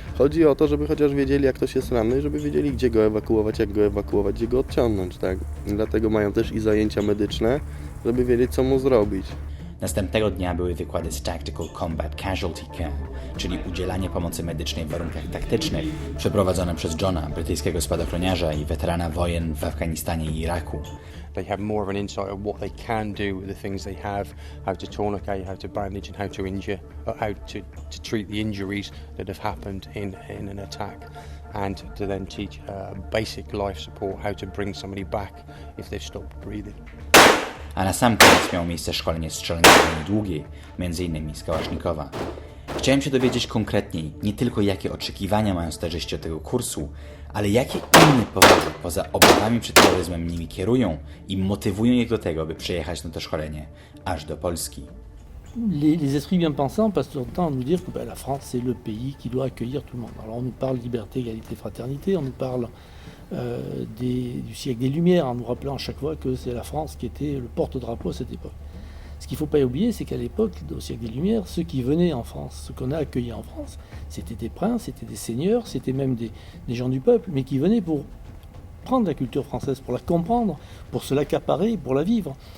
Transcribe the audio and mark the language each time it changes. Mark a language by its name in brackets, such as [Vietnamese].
[Polish] Chodzi o to, żeby chociaż wiedzieli, jak ktoś jest ranny, żeby wiedzieli, gdzie go ewakuować, jak go ewakuować, gdzie go odciągnąć, tak? I dlatego mają też i zajęcia medyczne, żeby wiedzieć, co mu zrobić. Następnego dnia były wykłady z Tactical Combat Casualty Care, czyli udzielanie pomocy medycznej w warunkach taktycznych, przeprowadzone przez Johna, brytyjskiego spadochroniarza i weterana wojen w Afganistanie i Iraku. [English] They have more of an insight of what they can do with the things they have, how to tourniquet, how to bandage and how to injure, or how to treat the injuries that have happened in an attack, and to then teach basic life support, how to bring somebody back if they've stopped breathing. [Polish] A na sam koniec miało miejsce szkolenie strzelania broni długiej, m.in. z Kałasznikowa. Chciałem się dowiedzieć konkretniej, nie tylko jakie oczekiwania mają stażyści od tego kursu, ale jakie inne powody poza obawami przed terroryzmem nimi kierują i motywują ich do tego, by przyjechać na to szkolenie aż do Polski. [French] Les esprits bien pensants passent leur temps à nous dire que la France c'est le pays qui doit accueillir tout le monde. Alors on nous parle liberté, égalité, fraternité, on nous parle du siècle des Lumières, en nous rappelant à chaque fois que c'est la France qui était le porte-drapeau à cette époque. Ce qu'il ne faut pas oublier, c'est qu'à l'époque, au siècle des Lumières, ceux qui venaient en France, ceux qu'on a accueillis en France, c'était des princes, c'était des seigneurs, c'était même des gens du peuple, mais qui venaient pour prendre la culture française, pour la comprendre, pour se l'accaparer, pour la vivre.